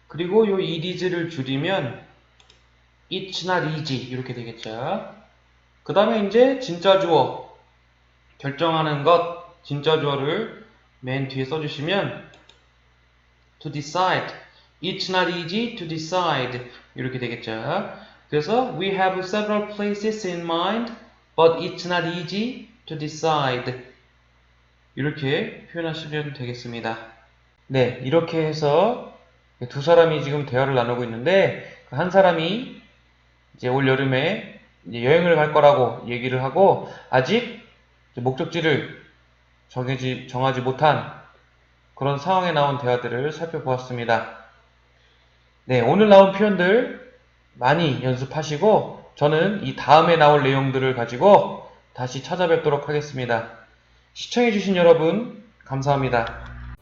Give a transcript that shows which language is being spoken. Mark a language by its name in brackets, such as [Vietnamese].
[Korean] 그리고 이 it is를 줄이면 [English] It's not easy [Korean] 이렇게 되겠죠. 그 다음에 이제 진짜 주어 결정하는 것 진짜 주어를 맨 뒤에 써주시면 [English] to decide It's not easy to decide [Korean] 이렇게 되겠죠. 그래서 [English] we have several places in mind but it's not easy to decide [Korean] 이렇게 표현하시면 되겠습니다. 네, 이렇게 해서 두 사람이 지금 대화를 나누고 있는데 한 사람이 이제 올 여름에 이제 여행을 갈 거라고 얘기를 하고 아직 목적지를 정하지 못한 그런 상황에 나온 대화들을 살펴보았습니다. 네, 오늘 나온 표현들 많이 연습하시고 저는 이 다음에 나올 내용들을 가지고 다시 찾아뵙도록 하겠습니다. 시청해주신 여러분 감사합니다.